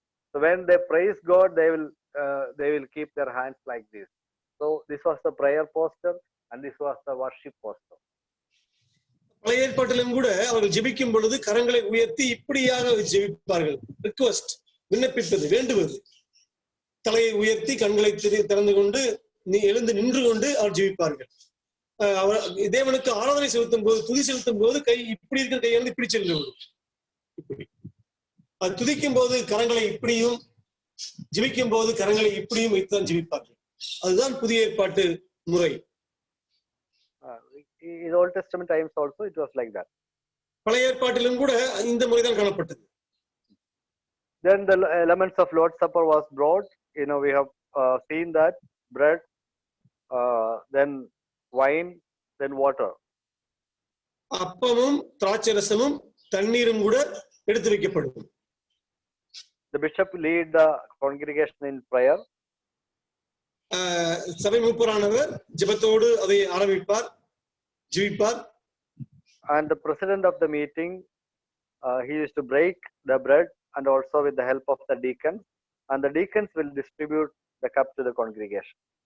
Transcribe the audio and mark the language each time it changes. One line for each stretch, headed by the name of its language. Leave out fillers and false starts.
English: So when they praise God, they will keep their hands like this. So this was the prayer posture and this was the worship posture.
Tamil: பழைய ஏற்பாட்டிலும் கூட அவர்கள் ஜெபிக்கும் பொழுது கரங்களை உயர்த்தி இப்படியாக ஜெபிப்பார்கள். ரிக்வெஸ்ட், விண்ணப்பிப்பது, வேண்டுவது. தலையை உயர்த்தி கண்களை திறந்து கொண்டு எழுந்து நின்று கொண்டு அவர் ஜெபிப்பார்கள். தேவனுக்கு ஆராதனை செலுத்தும் போது, துதி செலுத்தும் போது கை இப்படி இருக்கிற கையை வந்து இப்படி செல்ல விடும். இப்படி அது துதிக்கும் போது கரங்களை இப்படியும், ஜெபிக்கும் போது கரங்களை இப்படியும் வைத்துதான் ஜெபிப்பார்கள். அதுதான் புதிய ஏற்பாட்டு முறை.
English: In Old Testament times also it was like that.
Tamil: பழைய ஏற்பாட்டிலும் கூட இந்த முறைதான் காணப்பட்டது.
English: Then the elements of Lord's Supper was brought. We have seen that bread, then wine, then water.
Tamil: அப்பமும் திராட்சை ரசமும் தண்ணீரும் கூட எடுத்து வைக்கப்படும்.
English: The bishop lead the congregation in prayer.
Tamil: சபை மூப்பரானவர் ஜெபத்தோடு அதை ஆரம்பிப்பார், ஜெபிப்பார்.
English: And the president of the meeting, he used to break the bread and also with the help of the deacons, and the deacons will distribute the cup to the congregation.